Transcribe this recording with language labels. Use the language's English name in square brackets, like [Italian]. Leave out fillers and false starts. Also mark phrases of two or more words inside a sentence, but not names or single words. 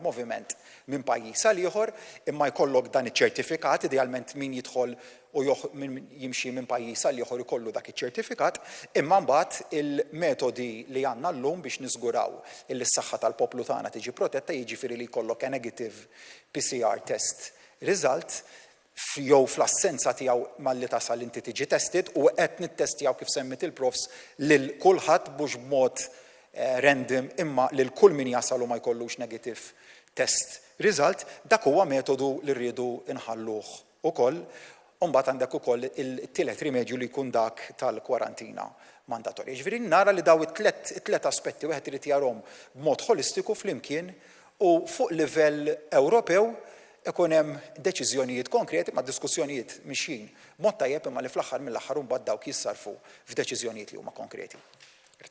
[Maltese] moviment minn pajjiż għal ieħor, imma jkollok dan iċ-ċertifikat, idealment min jidħol u jimxi minn pajjiż għal ieħor ikollu dak iċ-ċertifikat, imma mbagħad il-metodi li għandna llum biex niżguraw li s-saħħa tal-poplu tagħna tiġi protetta jiġifieri li jkollok [English] a negative PCR test result [Maltese] jew fl-assenza tiegħu malli tasal inti tiġi tested u qed nittestjaw kif semmit il-profs lil kulħadd mhux b'mod random imma lil kull min jasal u ma jkollux [English] negative test result, [Maltese] dak huwa metodu li rridu nħalluh ukoll. U mbagħad għandek ukoll it-tielet rimedju li jkun dak tal-kwarantina mandatorja. Ġifieri nara li daw it-tliet aspetti wieħed irid jarhom b'mod holistiku flimkien u fuq livell Ewropew ikun hemm deċiżjonijiet konkreti ma' diskussjonijiet mixjin mod tajjeb imma li fl-aħħar mill-aħħar mbagħad dawk jissarfu f'deċiżjonijiet li huma konkreti.